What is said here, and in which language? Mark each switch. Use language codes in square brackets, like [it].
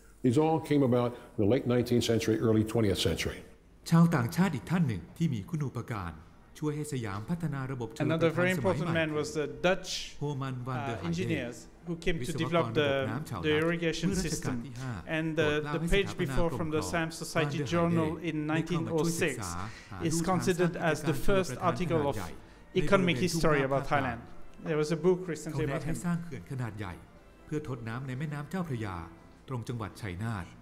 [en] These all came about in the late 19th century, early 20th century. [th] ชาวต่างชาติอีกท่านหนึ่งที่มีคุณูปการช่วยให้สยามพัฒนาระบบชลประทาน [en] Another very important man was the Dutch engineers who came to develop the irrigation system. And the page before from the Siam Society Journal in 1906 is considered as the first article of economic history about Thailand. There was a book recently about him. [th] สร้างเขื่อนขนาดใหญ่เพื่อทดน้ำในแม่น้ำเจ้าพระยาตรงจังหวัดชัยนาท